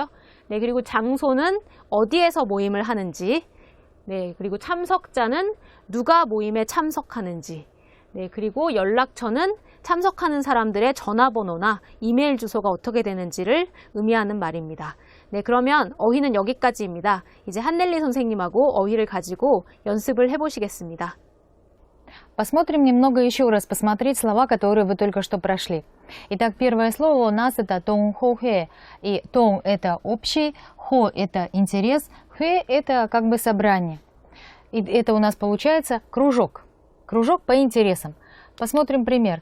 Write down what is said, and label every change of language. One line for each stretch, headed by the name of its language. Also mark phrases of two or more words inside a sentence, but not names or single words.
Korean: 네, 그리고 장소는 어디에서 모임을 하는지, 네, 그리고 참석자는 누가 모임에 참석하는지, 네, 그리고 연락처는 참석하는 사람들의 전화번호나 이메일 주소가 어떻게 되는지를 의미하는 말입니다. 네, 그러면 어휘는 여기까지입니다. 이제 한넬리 선생님하고 어휘를 가지고 연습을 해보시겠습니다.
Russian: Посмотрим немного еще раз, посмотреть слова, которые вы только что прошли. Итак, первое слово у нас это тонхохэ. И тон это общий, хо это интерес, хэ это как бы собрание. И это у нас получается кружок. Кружок по интересам. Посмотрим пример.